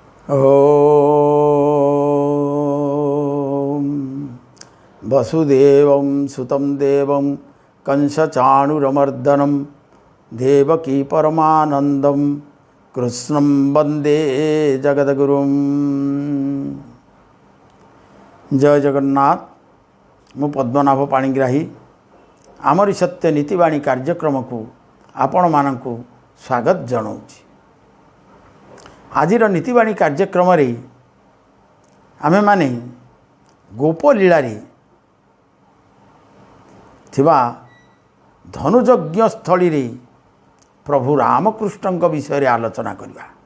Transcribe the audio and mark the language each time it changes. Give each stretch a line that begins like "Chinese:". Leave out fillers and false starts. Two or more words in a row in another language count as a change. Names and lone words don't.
Sanskrit: ॐ वसुदेवं सुतं देवं कंसचाणूरमर्दनं देवकी परमानन्दं कृष्णं वन्दे जगद्गुरुं।
Odia: ଜୟ ଜଗନ୍ନାଥ। ମୁ ପଦ୍ମନାଭ ପାଣିଗ୍ରାହୀ ଆମରି ସତ୍ୟ ନୀତିବାଣୀ କାର୍ଯ୍ୟକ୍ରମ କୁ ଆପଣ ମାନଙ୍କୁ ସ୍ୱାଗତ ଜଣାଉଁ। ଆଜିର ନୀତିବାଣୀ କାର୍ଯ୍ୟକ୍ରମ ରେ ଆମେ ମାନେ ଗୋପଲୀଳାରେ ଥିବା ଧନୁଯଜ୍ଞ ସ୍ଥଳୀ ରେ ପ୍ରଭୁ ରାମକୃଷ୍ଣ ବିଷୟ ଆଲୋଚନା କରିବା।